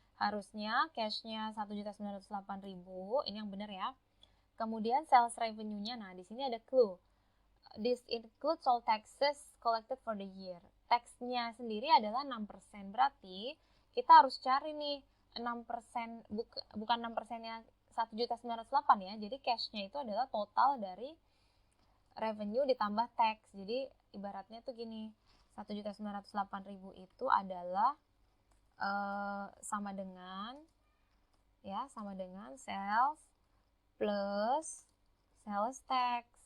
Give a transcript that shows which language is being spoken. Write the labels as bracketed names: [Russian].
[Indonesian] Harusnya cashnya 1.908.000, ini yang benar ya. Kemudian sales revenue-nya, nah di sini ada clue. [English] This includes all taxes collected for the year. [Indonesian] Taxnya sendiri adalah 6%, berarti kita harus cari nih 6%, bukan 6%-nya 1.908 ya. Jadi cashnya itu adalah total dari revenue ditambah tax. Jadi ibaratnya tuh gini, 1.908.000 itu adalah sama dengan sales plus sales tax.